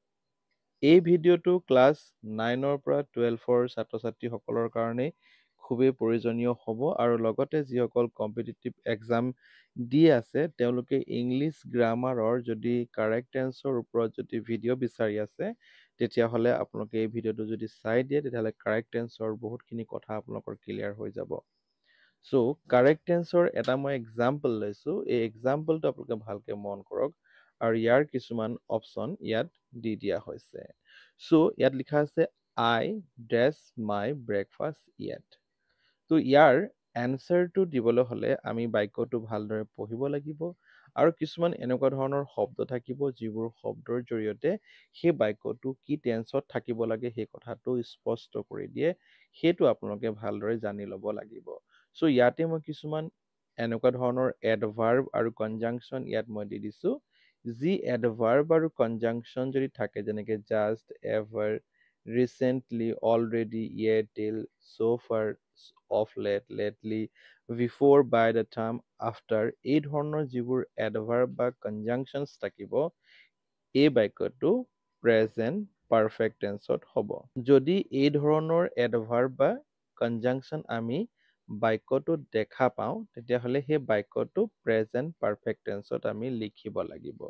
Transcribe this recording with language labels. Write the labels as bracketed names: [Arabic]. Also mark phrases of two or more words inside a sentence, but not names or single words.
[Assamese] এই ভিডিঅ'টো ক্লাছ 9ৰ পৰা 12ৰ ছাত্ৰ-ছাত্ৰীসকলৰ কাৰণে খুবেই প্ৰয়োজনীয় হ'ব আৰু লগতে যিসকল [English] competitive exam [Assamese] দি আছে তেওঁলোকে [English] English grammar [Assamese] যদি [English] correct tense [Assamese] ওপৰত যদি ভিডিঅ' বিচাৰি আছে তেতিয়াহ'লে আপোনালোকে এই ভিডিঅ'টো যদি চাই দিয়ে তেতিয়াহ'লে [English] correct tense [Assamese] বহুতখিনি কথা আপোনালোকৰ ক্লিয়াৰ হৈ যাব। সো [English] correct tense [Assamese] এটা মই এক্সাম্পল লৈছোঁ। এই এক্সাম্পলটো আপোনালোকে ভালকে মন কৰক আৰু ইয়াৰ কিছুমান অপশ্যন ইয়াত দি দিয়া হৈছে। সো ইয়াত লিখা আছে [English] I dress my breakfast yet। [Assamese] তো ইয়াৰ এনচাৰটো দিবলৈ হ'লে আমি বাক্যটো ভালদৰে পঢ়িব লাগিব আৰু কিছুমান এনেকুৱা ধৰণৰ শব্দ থাকিব যিবোৰ শব্দৰ জৰিয়তে সেই বাক্যটো কি টেন্সত থাকিব লাগে সেই কথাটো স্পষ্ট কৰি দিয়ে। সেইটো আপোনালোকে ভালদৰে জানি ল'ব লাগিব। সো ইয়াতে মই কিছুমান এনেকুৱা ধৰণৰ এডভাৰ্ব আৰু কনজাংচন ইয়াত মই দি দিছোঁ। যি এডভাৰ্ব আৰু কনজাংচন যদি থাকে যেনেকে [English] just, ever, recently, already, yet, till, so far, of late, lately, before, by the time, after, [Assamese] এই ধৰণৰ যিবোৰ এডভাৰ্ব বা কনজাংচনছ থাকিব এই বাক্যটো [English] present perfect tense [Assamese] হ'ব। যদি এই ধৰণৰ এডভাৰ্ব বা কনজাংচন আমি বাক্যটোত দেখা পাওঁ তেতিয়াহ'লে সেই বাক্যটো [English] present perfect tense [Assamese] আমি লিখিব লাগিব।